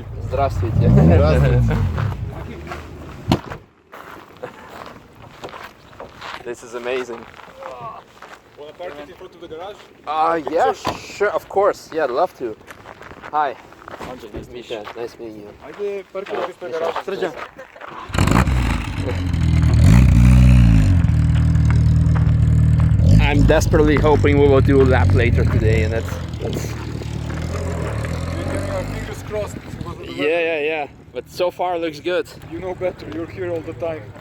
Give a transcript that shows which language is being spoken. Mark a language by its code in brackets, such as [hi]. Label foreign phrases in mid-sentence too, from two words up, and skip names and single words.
[ru] Здравствуйте. [en] This is amazing. Wanna park it in front of the garage? Yeah, sure, of course. Yeah, I'd love to. Hi. Andrzej, nice to meet Misha, nice meeting you. [sr] Ajde, parkiraj na garażu. Srđan. [en] I'm desperately hoping we will do a lap later today, and that's Fingers crossed. yeah. But so far it looks good. You know better, you're here all the time.